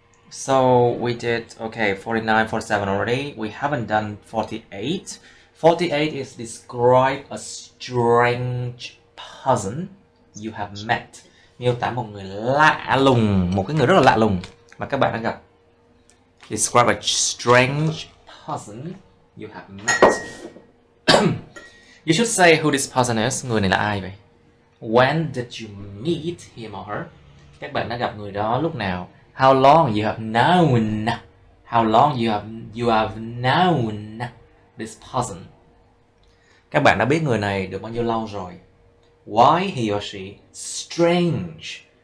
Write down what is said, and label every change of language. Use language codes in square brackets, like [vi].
[en] So we did 49, 47 already. We haven't done 48. 48 is describe a strange person you have met. [vi] Miêu tả một người lạ lùng, một cái người rất là lạ lùng mà các bạn đã gặp. [en] Describe a strange person you have met. You should say who this person is. [vi] Người này là ai vậy? [en] When did you meet him or her? [vi] Các bạn đã gặp người đó lúc nào? [en] How long you have known? How long you have known this person? [vi] Các bạn đã biết người này được bao nhiêu lâu rồi? [en] Why he or she strange?